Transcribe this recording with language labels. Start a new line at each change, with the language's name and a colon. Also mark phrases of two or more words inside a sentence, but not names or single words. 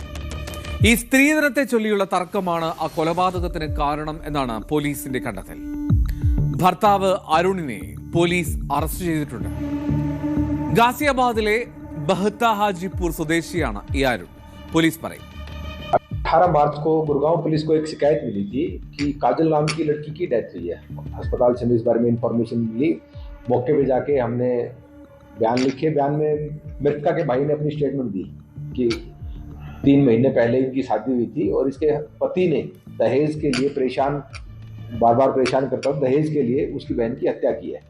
Malayalam: ഈ സ്ത്രീധനത്തെ ചൊല്ലിയുള്ള തർക്കമാണ് ആ കൊലപാതകത്തിന് കാരണം എന്നാണ് പോലീസിന്റെ കണ്ടെത്തൽ. ഭർത്താവ് അരുണിനെ പോലീസ് അറസ്റ്റ് ചെയ്തിട്ടുണ്ട്. ഗാസിയാബാദിലെ ബഹത്ത ഹാജിപൂർ സ്വദേശിയാണ് ഈ അരുൺ. പോലീസ് പറയും
Hindi: 18 मार्च को गुड़गांव पुलिस को एक शिकायत मिली थी कि काजल नाम की लड़की की डेथ हुई है। अस्पताल से हमें इस बारे में इंफॉर्मेशन मिली। मौके पे जाके हमने बयान लिखे। बयान में मृतका के भाई ने अपनी स्टेटमेंट दी कि 3 महीने पहले इनकी शादी हुई थी और इसके पति ने दहेज के लिए बार बार परेशान करता हूँ, दहेज के लिए उसकी बहन की हत्या की है।